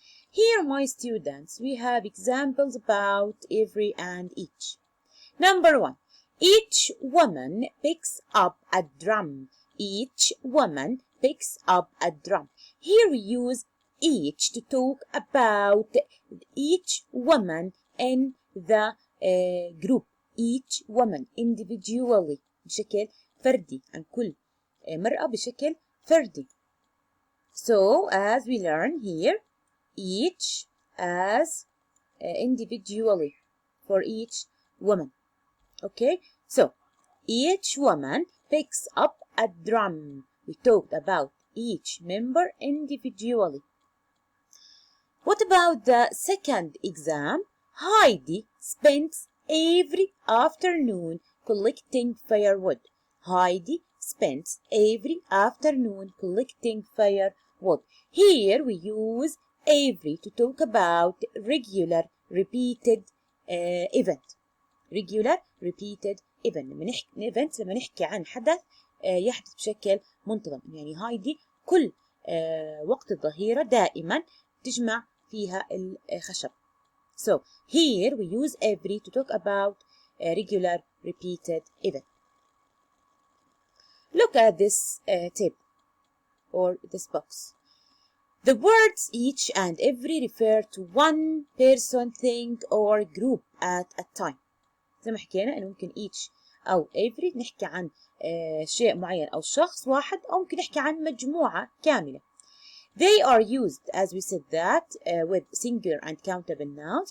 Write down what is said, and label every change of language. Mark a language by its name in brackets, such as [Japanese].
[English] Here, my students, we have examples about every and each. Number 1. Each woman picks up a drum. Each woman picks up a drum. Here we use each to talk about each woman in the group. Each woman individually [Arabic] بشكل فردي عن كل مرأة بشكل فردي. [English] So as we learn here, each as individually for each woman. Okay, so each woman picks up a drum. We talked about each member individually. What about the second exam? Heidi spends every afternoon collecting firewood. Heidi spends every afternoon collecting firewood. Here we use every to talk about regular repeated event. Regular repeated event. [Arabic] لما نحكي عن حدث يحدث بشكل منتظم. يعني هايدي كل وقت الظهيرة دائما تجمع فيها الخشب. [English] So here we use every to talk about a regular repeated event. Look at this table or this box. The words each and every refer to one person, thing or group at a time. [Arabic] زي ما حكينا إنه ممكن each أو every نحكي عن شيء معين أو شخص واحد أو ممكن نحكي عن مجموعة كاملة. [English] They are used as we said that with singular and countable nouns.